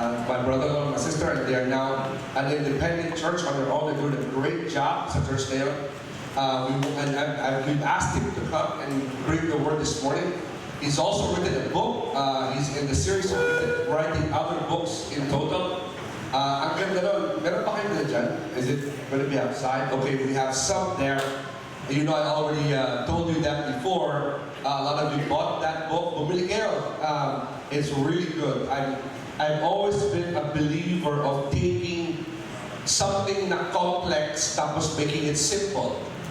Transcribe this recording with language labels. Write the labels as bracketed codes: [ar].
[en] My brother and my sister, and they are now an independent church on their own. They're doing a great job [tl] sa church na yun. [en] We've asked him to come and bring the word this morning. He's also written a book. He's in the series of writing other books in total. [tl] Ang ganda nun, meron pa kayo na dyan? [en] Is it going to be outside? Okay, we have some there. You know, I already told you that before. A lot of you bought that book. [tl] Bumili kayo. [en] It's really good. I've always been a believer of taking something na complex tapos making it simple.